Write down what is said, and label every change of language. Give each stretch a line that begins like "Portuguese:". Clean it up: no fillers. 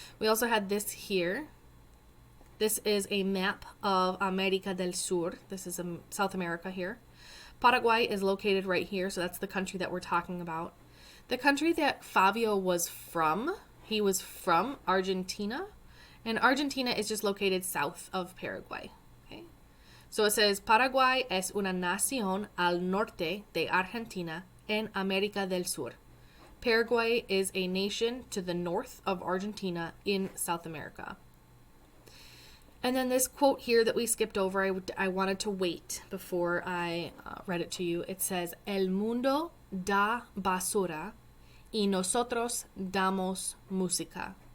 English: We also had this here. This is a map of América del Sur. This is South America here. Paraguay is located right here, so that's the country that we're talking about. The country that Fabio was from, he was from Argentina. And Argentina is just located south of Paraguay. Okay? So it says,
Spanish: Paraguay es una nación al norte de Argentina en América del Sur.
English: Paraguay is a nation to the north of Argentina in South America. And then this quote here that we skipped over, I wanted to wait before I read it to you. It says,
Spanish: El mundo da basura y nosotros damos música.